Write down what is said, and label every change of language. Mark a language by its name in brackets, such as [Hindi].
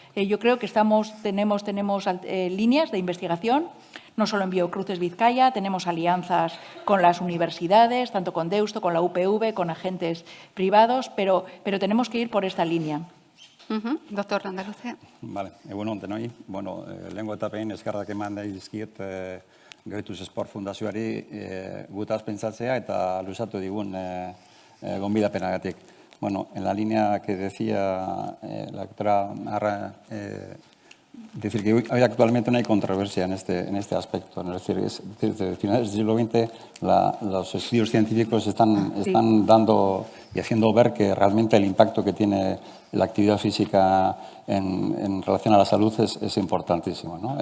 [Spanish] Yo creo que tenemos líneas de investigación, no solo en Biocruces Vizcaya, tenemos alianzas con las universidades, tanto con Deusto, con la UPV, con agentes privados, pero tenemos que ir por esta línea. Doctor Landaluce. [Basque] Vale, egun on denoi. Lehengo eta behin eskerrak eman dizkiet Goetuz Sport Fundazioari gutaz pentsatzea eta luzatu digun gonbidapenagatik. [Spanish] En la línea que decía la doctora Marra, decir que hoy actualmente no hay controversia en este aspecto. Es decir, desde finales del siglo XX los estudios científicos están dando y haciendo ver que realmente el impacto que tiene la actividad física en relación a la salud es importantísimo, ¿no?